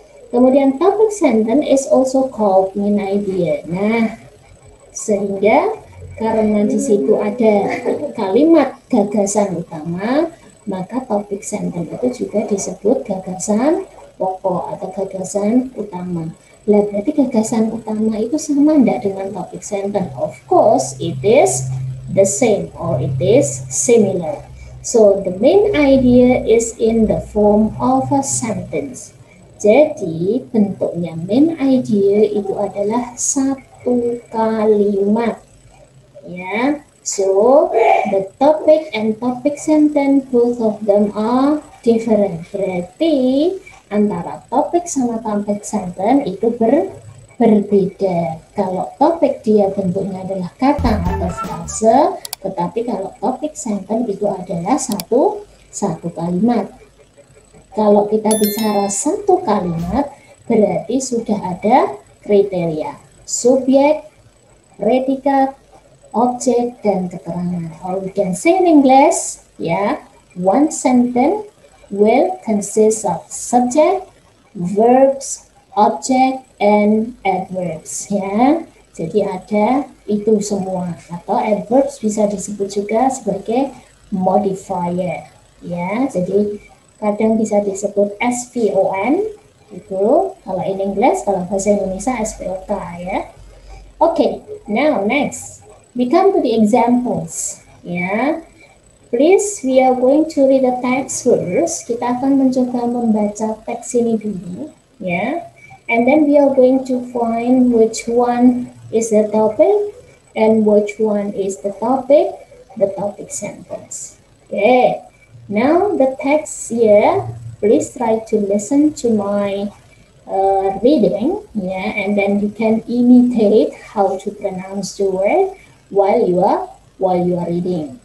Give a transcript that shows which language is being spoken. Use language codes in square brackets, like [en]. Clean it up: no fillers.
[id] Kemudian [en] topic sentence is also called main idea. [id] Nah, sehingga karena di situ ada kalimat gagasan utama, maka topic sentence itu juga disebut gagasan pokok atau gagasan utama. Lah berarti gagasan utama itu sama enggak dengan topic sentence? [en] Of course, it is the same or it is similar. So the main idea is in the form of a sentence. [id] Jadi bentuknya main idea itu adalah satu kalimat. [en] Ya, so the topic and topic sentence both of them are different. [id] Berarti antara topik sama topic sentence itu berbeda. Kalau topik dia bentuknya adalah kata atau frase, tetapi kalau topik sentence itu adalah satu kalimat. Kalau kita bicara satu kalimat, berarti sudah ada kriteria subjek, predikat, objek, dan keterangan. [en] Or we can say in English, ya, one sentence will consist of subject, verbs, object, and adverbs, ya. [id] Jadi ada itu semua, atau adverbs bisa disebut juga sebagai modifier, ya. Jadi kadang bisa disebut SVON itu kalau [en] in English, [id] kalau bahasa Indonesia SVOK, ya. [en] Okay, now next we come to the examples, ya. Please, we are going to read the text first. [id] Kita akan mencoba membaca teks ini dulu, ya. [en] And then we are going to find which one is the topic and which one is the topic sentence. Okay. Now the text here. Please try to listen to my reading, yeah, and then you can imitate how to pronounce the word while you are reading.